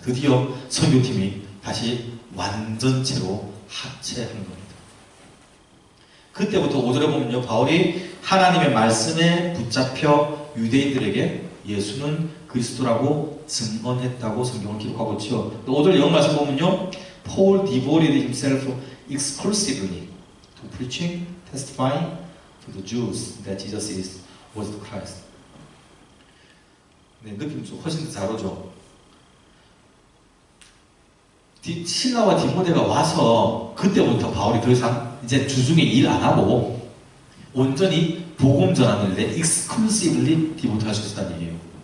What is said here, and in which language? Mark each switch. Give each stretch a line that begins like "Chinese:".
Korean: 드디어 선교팀이 다시 완전체로 합체한 겁니다. 그때부터 5절에 보면요. 바울이 하나님의 말씀에 붙잡혀 유대인들에게 예수는 그리스도라고 증언했다고 성경을 기록하고 있죠. 5절 영어 말씀 보면요.
English: Paul devoted himself exclusively to preaching, testifying to the Jews that Jesus was the Christ.
Korean: 네, 느낌 좀 훨씬 더 잘 오죠. 실라와 디모데가 와서 그때부터 바울이 더 이상 이제 주중에 일 안 하고 온전히 복음 전하는 일에 exclusively 디보트 할 수 있다는 얘기예요.